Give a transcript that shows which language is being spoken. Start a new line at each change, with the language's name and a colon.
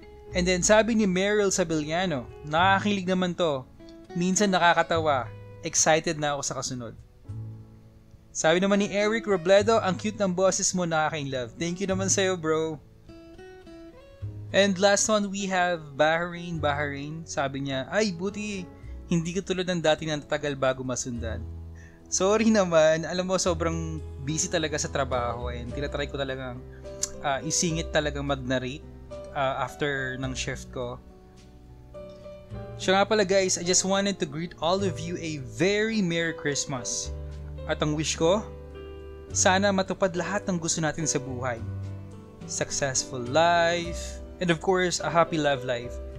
Filipino: And then sabi ni Meryl Sabillano, nakakilig naman to. Minsan nakakatawa, excited na ako sa kasunod. Sabi naman ni Eric Robledo, ang cute ng boses mo, nakaka-inlove.
English: Thank you naman sa'yo, bro. And last one, we have Bahrain.
Filipino: Sabi niya, ay buti, hindi ko tulad ng dati na tatagal bago masundan. Sorry naman, alam mo sobrang busy talaga sa trabaho and tinatry ko talagang isingit talagang mag-narrate after ng shift ko.
English: So nga pala guys, I just wanted to greet all of you a very Merry Christmas.
Filipino: At ang wish ko, sana matupad lahat ng gusto natin sa buhay.
English: Successful life, and of course, a happy love life.